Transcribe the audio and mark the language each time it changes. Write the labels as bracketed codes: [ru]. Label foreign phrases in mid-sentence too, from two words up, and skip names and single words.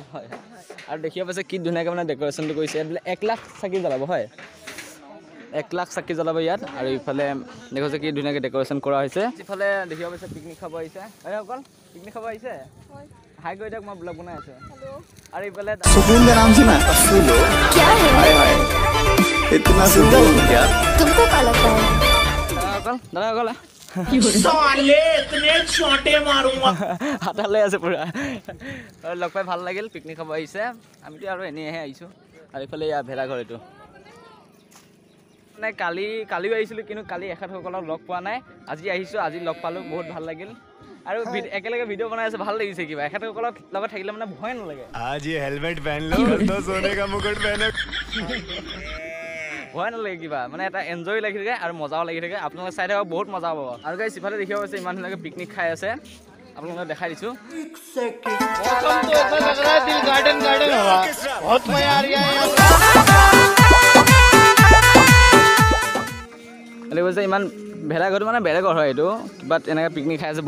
[as] হয় আৰু দেখিব পাইছে কি ধুনীয়াকৈ মানে ডেক'ৰেশ্যনটো কৰিছে বোলে 1 লাখ চাকি জ্বলাব হয় 1 লাখ চাকি জ্বলাব ইয়াত আৰু ইফালে দেখিছে কি ধুনীয়াকৈ ডেক'ৰেশ্যন কৰা হৈছে ইফালে দেখিব পাইছে পিকনিক খাব আহিছে হয় অকল পিকনিক খাব আহিছে হাই গৈ দিয়ক মই ব্লগ বনাই আছোঁ আৰু ইফালে [hi] सुकून का नाम सुना क्या है हाय हाय इतना सुंदर हूँ क्या तुमको क्या लगता है [as] দাদা অকল হাতা লৈ আছে পুৰা আৰু লগ পাই ভাল লাগিল পিকনিক খাব আহিছে আমিতো আৰু এনেইহে আহিছোঁ আৰু ইফালে ইয়াৰ ভেলাঘৰ এইটো মানে কালিও আহিছিলোঁ কিন্তু কালি এখেতসকলক লগ পোৱা নাই আজি আহিছোঁ আজি লগ পালোঁ বহুত ভাল লাগিল আৰু একেলগে ভিডিঅ' বনাই আছে ভাল লাগিছে কিবা এখেতসকলৰ লগত থাকিলে মানে ভয় নালাগে [hi] आज ये हेलमेट पहन लो तो सोने का मुकुट पहनो [as] ভয় নালাগে কিবা মানে এটা এনজয় লাগি থাকে আৰু মজাও লাগি থাকে আপোনালোকে চাই থাকক বহুত মজা পাব আৰু গাইছ ইফালে দেখিব পাইছে ইমান ধুনীয়াকৈ পিকনিক খাই আছে আপোনালোকক দেখাই দিছোঁ কৈছে ইমান ভেলাঘৰটো মানে বেলেগৰ হয় এইটো কিবা এনেকৈ পিকনিক খাই আছে